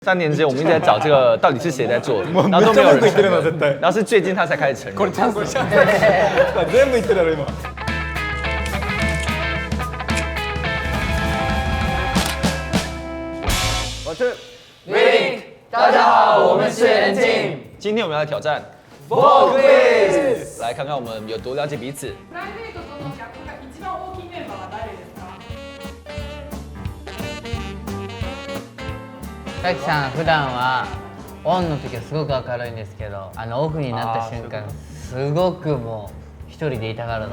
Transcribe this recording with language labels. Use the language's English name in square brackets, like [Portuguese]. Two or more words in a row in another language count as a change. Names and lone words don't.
[Chinese] 3年之前我们一直在找这个到底是谁在做的，然后都没有人承认，然后是最近他才开始承认。 [Japanese] これチャンス。全部言ってたろ今。 [Chinese] 我是 Wink， 大家好，我们是 N Team。今天我们要挑战 Ball Quiz，来看看我们有多了解彼此。 [Japanese] プライベートとのギャップが一番大きいメンバーは誰ですか？さきさん普段はオンの時はすごく明るいんですけど、オフになった瞬間すごくもう一人でいたがるの。